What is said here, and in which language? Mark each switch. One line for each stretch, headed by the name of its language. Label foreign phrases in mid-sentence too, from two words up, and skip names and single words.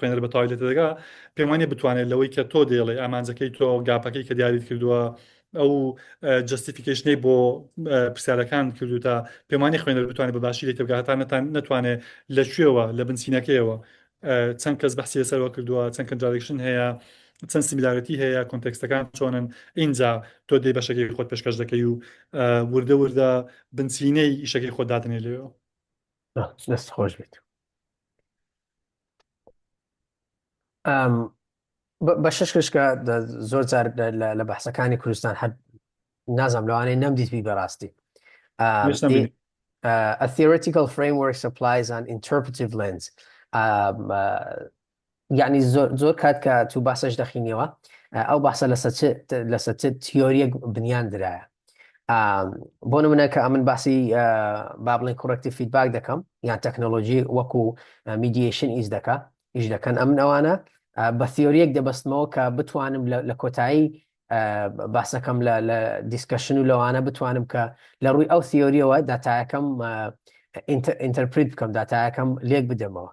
Central Kurdish: خوێنەر بە تاوی لێ تێدەگا پێم وانێ بتوانێت لەوەی کە تۆ دێڵێ ئامانجەکەی تۆ گاپەکەی کە دیاریت کردووە ئەو جستیفیکیشنەی بۆ پرسیارەکان کردو تا پێم وانێ خوێنەر بتوانێت بەباشی لێ تێبگا هەتا نەتوانێت لەکوێوە لە بنچینەکەیەوە چەند کەس بەحسی لەسەرەوە کردووە چەند کۆنترادیکشن هەیە چەند سیمیلاریتی هەیە کۆنتێکستەکان چۆنن اینجا تۆ دێ بەشەکەی خۆت پێشکەش دەکەی و وردە بنچینەی ئیشەکەی خۆت دادنێ لێەوە دەست خۆش بێت بە شەشکە زۆر جار لە بەحسەکانی کوردستان هەر نازم لەوانەیە نەمدیتبی بەڕاستی
English: a theoretical framework supplies an interpretive lens
Central Kurdish: یعنی زۆر کات کە تو باسەش دەخینەوە ئەو باسە لەسەر چ تیۆریەک بنیان درایە بۆ نمونە کە ئەمن باسی با بڵێن
English: corrective feedback
Central Kurdish: دەکەم یان تەکنۆلۆژی وەکو میدیشن ئیش دەکەن ئەمن ئەوانە بە تیۆریەک دەبەستمەوە کە بتوانم لە کۆتایی باسەکەم لە دیسکشن و لەوانە بتوانم کە لە ڕووی ئەو تیۆریەوە داتایەکەم ئینتەرپریت بکەم، داتایەکەم لێک بدەمەوە.